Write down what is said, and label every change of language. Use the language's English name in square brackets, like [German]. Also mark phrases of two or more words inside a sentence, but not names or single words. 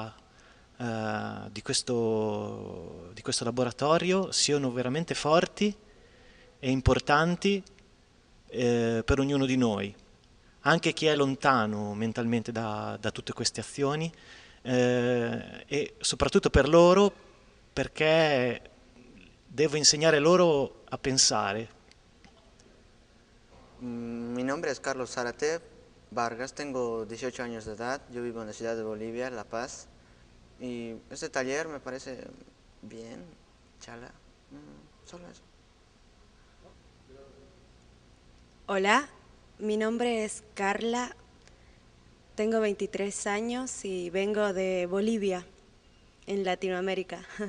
[Italian] laboratorio siano veramente forti e importanti per ognuno di noi, anche chi è lontano mentalmente da tutte queste azioni e soprattutto per loro perché devo insegnare loro a pensare. [Spanish] Mi nombre es Carlos Zárate Vargas, tengo 18 años de edad, yo vivo en la ciudad de Bolivia, La Paz, y este taller me parece bien, chala, solo eso. Hola, mi nombre es Carla, tengo 23 años y vengo de Bolivia, en Latinoamérica.